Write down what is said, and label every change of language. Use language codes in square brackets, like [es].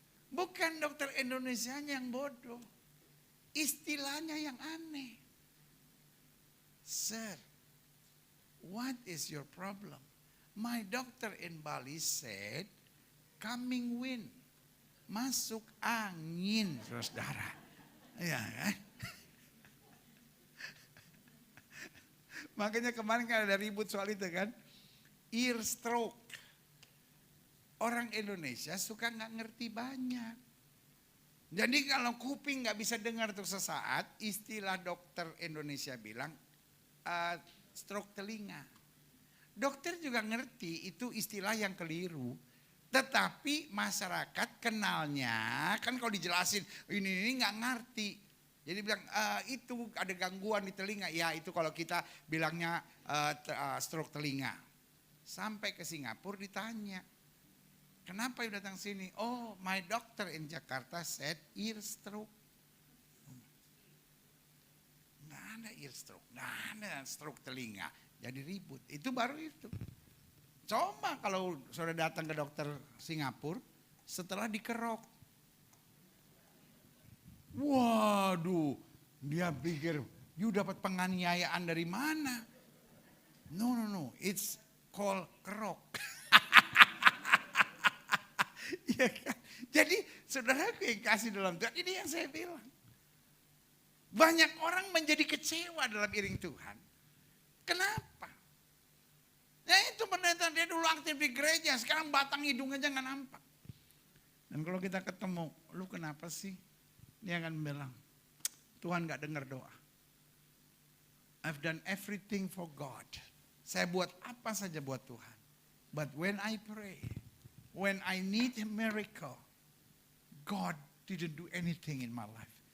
[id] Bukan dokter Indonesia yang bodoh. Istilahnya yang aneh. [en] Sir, what is your problem? My doctor in Bali said, coming wind. [id] Masuk angin, saudara. Ya kan? Makanya kemarin kan ada ribut soal itu kan. Ear stroke. Orang Indonesia suka nggak ngerti banyak. Jadi kalau kuping nggak bisa dengar tuh sesaat, istilah dokter Indonesia bilang stroke telinga. Dokter juga ngerti itu istilah yang keliru. Tetapi masyarakat kenalnya, kan kalau dijelasin ini nggak ngerti. Jadi bilang itu ada gangguan di telinga. Ya itu kalau kita bilangnya stroke telinga. Sampai ke Singapura ditanya. Kenapa you datang sini? [en] Oh, my doctor in Jakarta said ear stroke. [id] Nggak ada ear stroke, nggak ada stroke telinga. Jadi ribut, itu baru itu. Coba kalau saudara datang ke dokter Singapura, setelah dikerok. Waduh, dia pikir, you dapat penganiayaan dari mana? [en] No, it's called kerok. [id] Ya kan? Jadi saudaraku yang kasih dalam Tuhan, ini yang saya bilang. Banyak orang menjadi kecewa dalam iring Tuhan. Kenapa? Ya itu pendeta dia dulu aktif di gereja, sekarang batang hidung aja gak nampak. Dan kalau kita ketemu, lu kenapa sih? Dia akan bilang, Tuhan gak dengar doa. [en] I've done everything for God. [id] Saya buat apa saja buat Tuhan. [en] But when I pray, when I need a miracle, God didn't do anything in my life.